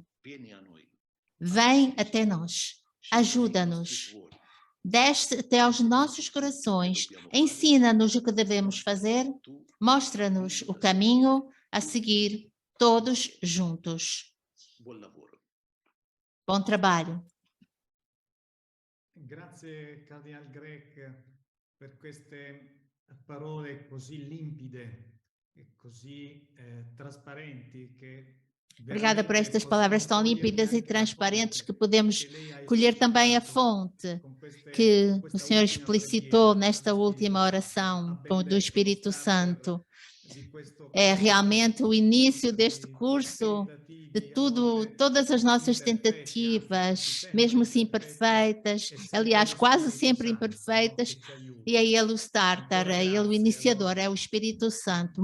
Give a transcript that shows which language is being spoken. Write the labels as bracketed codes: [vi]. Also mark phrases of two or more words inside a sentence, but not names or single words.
[pt] Vem até nós. Ajuda-nos. Desce até aos nossos corações. Ensina-nos o que devemos fazer. Mostra-nos o caminho a seguir, todos juntos. Bom trabalho. [it] Grazie, Cardinal Grech, per queste parole così limpide e così trasparenti che [pt] Obrigada por estas palavras tão límpidas e transparentes que podemos colher também a fonte que o Senhor explicitou nesta última oração do Espírito Santo. É realmente o início deste curso, de todas as nossas tentativas, mesmo assim imperfeitas, aliás, quase sempre imperfeitas, e é Ele o starter, é Ele o iniciador, é o Espírito Santo.